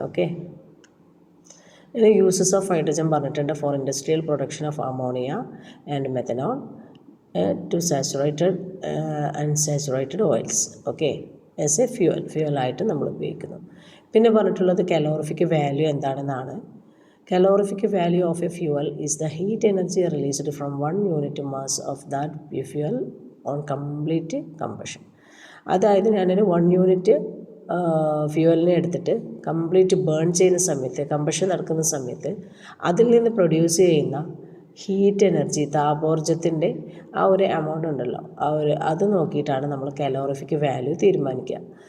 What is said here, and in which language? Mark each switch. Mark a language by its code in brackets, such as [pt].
[en] okay, [ml] ഇനി [en] uses of hydrogen [ml] പറഞ്ഞിട്ടുണ്ട്. [en] For industrial production of ammonia and methanol to saturated unsaturated oils. [ml] Okay, as A ഫ്യൂവലായിട്ട് നമ്മൾ ഉപയോഗിക്കുന്നു. പിന്നെ പറഞ്ഞിട്ടുള്ളത് കലോറിഫിക് വാല്യൂ എന്താണെന്നാണ്. [en] Calorific value of a fuel is the heat energy released from 1 unit mass of that fuel on complete combustion. [ml] അതായത് ഞാനൊരു 1 unit ഫ്യൂവലിനെ എടുത്തിട്ട് complete burn ചെയ്യുന്ന സമയത്ത്, കമ്പഷൻ നടക്കുന്ന സമയത്ത് അതിൽ നിന്ന് പ്രൊഡ്യൂസ് ചെയ്യുന്ന ഹീറ്റ് എനർജി, താപോർജ്ജത്തിൻ്റെ ആ ഒരു എമൗണ്ട് ഉണ്ടല്ലോ, അത് നോക്കിയിട്ടാണ് നമ്മൾ കലോറിഫിക് വാല്യൂ തീരുമാനിക്കുക.